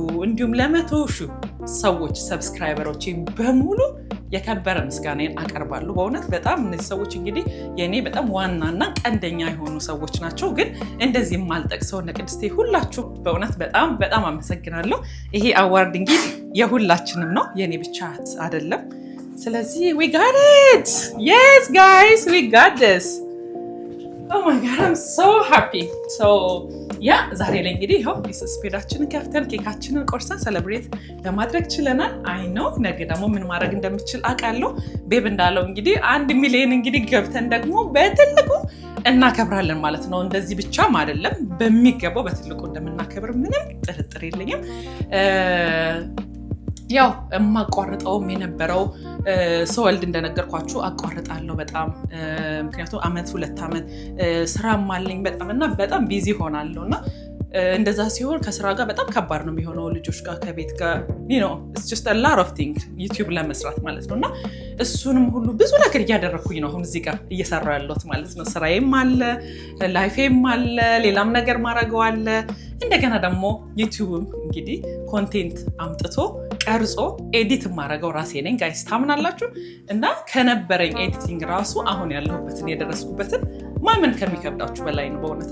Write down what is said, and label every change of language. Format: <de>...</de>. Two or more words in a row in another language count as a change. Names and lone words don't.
<am>እንዲሁም ለ100,000 ሰዎች ሰብስክራይበሮቼ በሙሉ የከበረ ምስጋናን አቀርባለሁ። በእውነት በጣም እነዚህ ሰዎች እንግዲህ የኔ በጣም ዋናና ቀንደኛ የሆኑ ሰዎች ናቸው። ግን እንደዚህ የማልጠቅሰው እነ ቅድስቴ ሁላችሁ በእውነት በጣም አመሰግናለሁ። ይሄ አዋርድ እንግዲህ የሁላችንም ነው፣ የኔ ብቻ አይደለም። ስለዚህ</am> <en>we got it, yes guys, we got this Oh my god, I'm so happy. So yeah,</en> <am>ዛሬ ላይ እንግዲህ ይኸው ስፔዳችንን ከፍተን ኬካችንን ቆርሰን ሴሌብሬት ለማድረግ ችለናል። አይ ኖ ነገ ደግሞ ምን ማድረግ እንደምችል አውቃለሁ። ቤብ እንዳለው እንግዲህ 1 ሚሊዮን እንግዲህ ገብተን ደግሞ በትልቁ እናከብራለን ማለት ነው። እንደዚህ ብቻም አይደለም፣ በሚገባው በትልቁ እንደምናከብር ምንም ጥርጥር የለኝም። ያው የማቋርጠውም የነበረው ሰወልድ እንደነገርኳችሁ አቋርጣለሁ በጣም ምክንያቱም አመት 2 አመት ስራም አለኝ በጣም እና በጣም ቢዚ ሆናለሁና እንደዛ ሲሆን ከስራ ጋር በጣም ከባድ ነው የሚሆነው ልጆች ጋር ከቤት ጋር</am> <en>you know it's just a lot of things</en> <am>YouTube ለመስራት ማለት ነውና እሱንም ሁሉ ብዙ ነገር እያደረኩኝ ነው አሁን እዚህ ጋር እየሰራሁ ያለሁት ማለት ነው። ስራዬም አለ ላይፌም አለ ሌላም ነገር ማረገው አለ እንደገና ደግሞ YouTube እንግዲህ ኮንቴንት አምጥቶ ቀርጾ ኤዲት ማረገው ራሴ ነኝ ጋይስ ታምናላችሁ። እና ከነበረኝ ኤዲቲንግ ራሱ አሁን ያለሁበትን የደረስኩበትን ማመን ከሚከብዳችሁ በላይ ነው በእውነት</am>